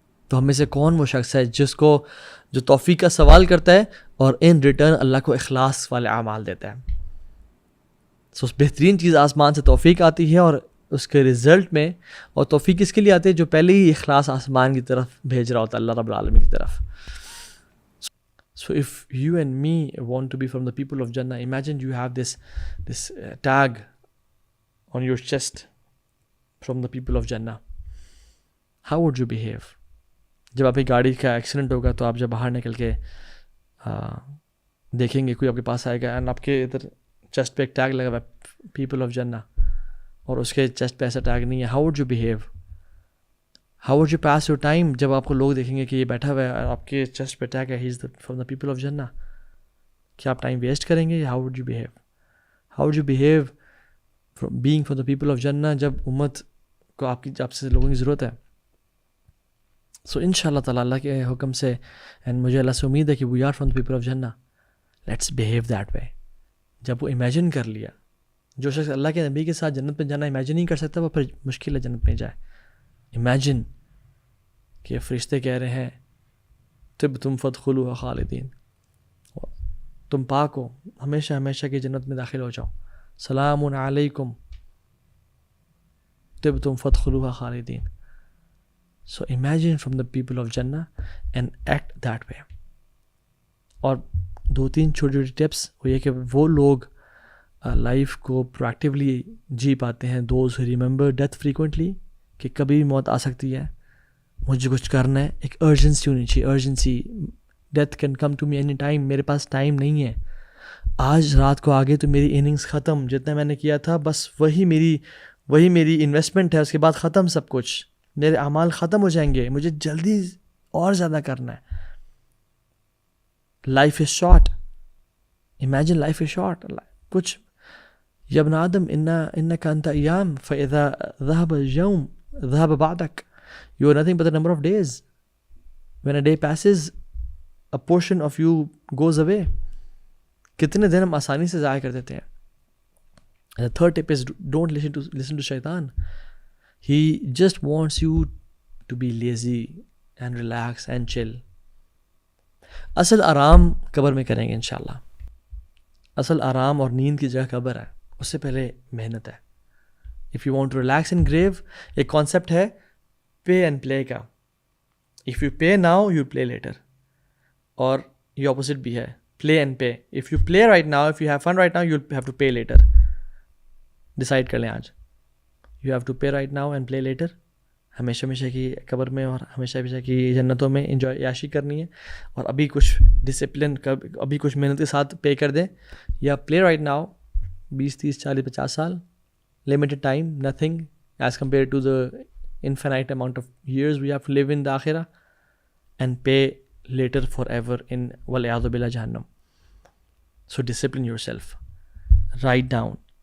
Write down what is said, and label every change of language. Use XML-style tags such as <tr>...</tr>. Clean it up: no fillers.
<ur>تو ہم میں سے کون وہ شخص ہے جس کو جو توفیق کا سوال کرتا ہے اور ان ریٹرن اللہ کو اخلاص والے اعمال دیتا ہے. سو بہترین چیز آسمان سے توفیق آتی ہے اور اس کے رزلٹ میں، اور توفیق اس کے لیے آتی ہے جو پہلے ہی اخلاص آسمان کی طرف بھیج رہا ہوتا ہے اللہ رب العالمین کی طرف.</ur> <en>So if you and me want to be from the people of Jannah, imagine you have this tag on your chest from the people of Jannah. How would you behave?</en> <ur>جب آپ کی گاڑی کا ایکسیڈنٹ ہوگا تو آپ جب باہر نکل کے دیکھیں گے کوئی آپ کے پاس آئے گا اینڈ آپ کے ادھر چیسٹ پہ ایک ٹیگ لگا ہوا ہے پیپل آف جنہ, اور اس کے چیسٹ پہ ایسا ٹیگ نہیں ہے,</ur> <en>how would you behave, how would you pass your time</en> <ur>جب آپ کو لوگ دیکھیں گے کہ یہ بیٹھا ہوا ہے اور آپ کے چیسٹ پہ ٹیگ ہے</ur> <en>he is from the people of Jannah,</en> <ur>کیا آپ ٹائم ویسٹ کریں گے یا</ur> <en>how would you behave, how would you behave being from the people of Jannah</en> <ur>جب امت کو آپ سے لوگوں کی ضرورت ہے. سو ان شاء اللہ تعالیٰ اللہ کے حکم سے اینڈ مجھے اللہ سے امید ہے کہ</ur> <en>We are from the people of Jannah, let's behave that way.</en> <ur>جب وہ امیجن کر لیا, جو شخص اللہ کے نبی کے ساتھ جنت میں جانا امیجن نہیں کر سکتا وہ پھر مشکل ہے جنت میں جائے. امیجن کہ فرشتے کہہ رہے ہیں</ur> <ar>طب تم فادخلوها خالدین,</ar> <ur>تم پاک ہو, ہمیشہ ہمیشہ کی جنت میں داخل ہو جاؤ, سلام علیکم طب تم فادخلوها خالدین.</ur> <en>So imagine from the people of Jannah and act that way.</en> <ur>اور 2-3 چھوٹی چھوٹی ٹپس وہ یہ کہ وہ لوگ لائف کو پرویکٹیولی جی پاتے ہیں,</ur> <en>those who remember death frequently,</en> <ur>کہ کبھی بھی موت آ سکتی ہے, مجھے کچھ کرنا ہے, ایک ارجنسی ہونی چاہیے, urgency.</ur> <en>death can come to me any time,</en> <ur>میرے پاس ٹائم نہیں ہے, آج رات کو آگے تو میری اننگز ختم, جتنا میں نے کیا تھا بس وہی میری انویسٹمنٹ ہے, اس کے بعد ختم سب کچھ, میرے اعمال ختم ہو جائیں گے, مجھے جلدی اور زیادہ کرنا ہے.</ur> <en>Life is short, imagine life is short. کچھ</en> <ar>یا ابن آدم انک انت ایام فاذا ذهب اليوم ذهب بعدك,</ar> <en>you are nothing but the number of days. When a day passes a portion of you goes away.</en> <ur>کتنے دن ہم آسانی سے ضائع کر دیتے ہیں.</ur> <en>The third tip is don't listen to shaitan. He just wants you to be lazy and relax and chill.</en> <ur>اصل آرام قبر میں کریں گے انشاءاللہ. اصل آرام اور نیند کی جگہ قبر ہے, اس سے پہلے محنت ہے.</ur> <en>If you want to relax in grave,</en> <ur>ایک کانسیپٹ ہے</ur> <en>pay and play کا. If you pay now, you play later.</en> <ur>اور یہ اپوزٹ بھی ہے,</ur> <en>play and pay. If you play right now, if you have fun right now, you'll have to pay later.</en> <ur>Decide کر لیں آج.</ur> <en>You have to pay right now and play later.</en> <ur>ہمیشہ ہمیشہ کی قبر میں اور ہمیشہ ہمیشہ کی جنتوں میں انجوائے عیاشی کرنی ہے, اور ابھی کچھ ڈسپلن ابھی کچھ محنت کے ساتھ پے کر دیں, یا پلے رائٹ ناؤ 20 30 40 50 سال,</ur> <en>limited time, nothing as compared to the infinite amount of years we have to live in the akhirah, and pay later forever in wal-iyadhu billah jahannam. So discipline yourself, write down.</en>